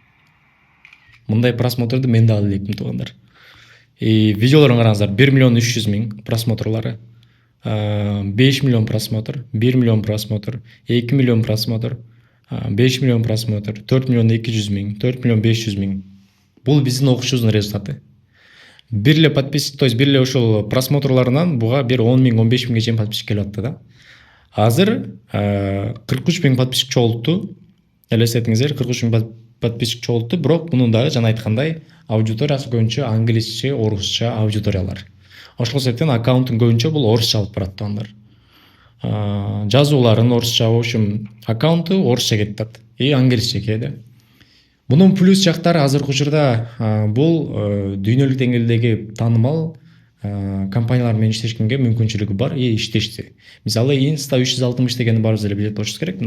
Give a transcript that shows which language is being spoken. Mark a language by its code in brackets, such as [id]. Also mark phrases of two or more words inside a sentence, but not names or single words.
[ky] Мындай просмотрду мен да ала элекмин туугандар. Видеолорун караңыздар, 1.300.000 просмотрлары, 5 миллион просмотр, 1 миллион просмотр, 2 миллион просмотр, 5 миллион просмотр, 4 миллион 200.000, 4 миллион 500.000. Бул биздин окуучубуздун результаты. Бирле подписчик, [ru] то есть [ky] бирле ошол просмотрларынан буга бир 10.000-15.000ге чейин подписчик келип атты да. Азыр 43.000 подписчик чогултту. Элестетиңиздер, 43.000 подписчик чогултту, бирок мунун дагы жана айткандай аудиториясы көбүнчө англисче, орусча аудиториялар. Ошол себептен аккаунтун көбүнчө бул орусча алып барат туугандар. Жазууларын орусча, [ru] в общем, [ky] аккаунту орусча кетет и англисче кээде. Мунун плюс жактары азыркы учурда бул дүйнөлүк деңгээлдеги таанымал компаниялар менен иштешкенге мүмкүнчүлүгү бар и иштешти. Мисалы Insta 360 дегенди баарыбыз эле билет болушубуз керек.